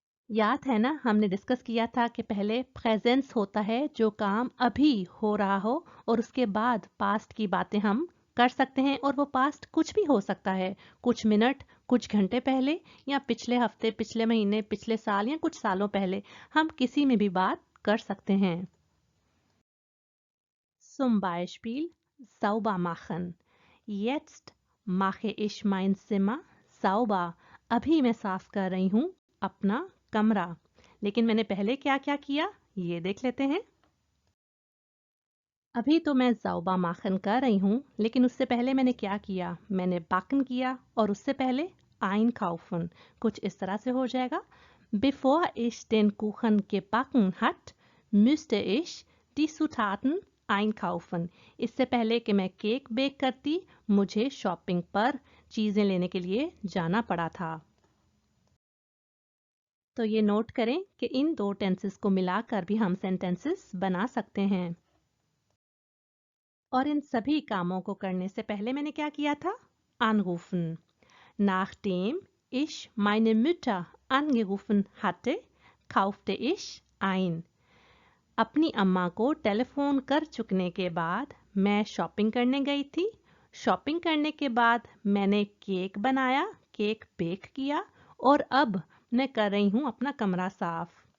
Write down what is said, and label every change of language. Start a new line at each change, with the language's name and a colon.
Hindi: याद है ना, हमने डिस्कस किया था कि पहले प्रेजेंस होता है जो काम अभी हो रहा हो और उसके बाद पास्ट की बातें हम कर सकते हैं। और वो पास्ट कुछ भी हो सकता है, कुछ मिनट, कुछ घंटे पहले, या पिछले हफ्ते, पिछले महीने, पिछले साल, या कुछ सालों पहले, हम किसी में भी बात कर सकते हैं।
German: Zum Beispiel sauber machen। Jetzt mache ich mein Zimmer sauber।
Hindi: अभी मैं साफ कर रही हूँ अपना कमरा। लेकिन मैंने पहले क्या क्या किया ये देख लेते हैं। अभी तो मैं ज़ाउबा माखन कर रही हूँ, लेकिन उससे पहले मैंने क्या किया, मैंने बाकन किया और उससे पहले einkaufen। कुछ इस तरह से हो जाएगा,
German: Bevor ich den Kuchen gebacken hat, müsste ich die Zutaten einkaufen।
Hindi: इससे पहले कि मैं केक बेक करती, मुझे शॉपिंग पर चीज़ें लेने के लिए जाना पड़ा था। तो ये नोट करें कि इन दो टेंसेस को मिलाकर भी हम सेंटेंसेस बना सकते हैं। और इन सभी कामों को करने से पहले मैंने क्या किया था, anrufen।
German: Nachdem ich meine Mutter angerufen hatte, kaufte ich ein।
Hindi: अपनी अम्मा को टेलीफोन कर चुकने के बाद मैं शॉपिंग करने गई थी। शॉपिंग करने के बाद मैंने केक बनाया, केक बेक किया और अब मैं कर रही हूँ अपना कमरा साफ।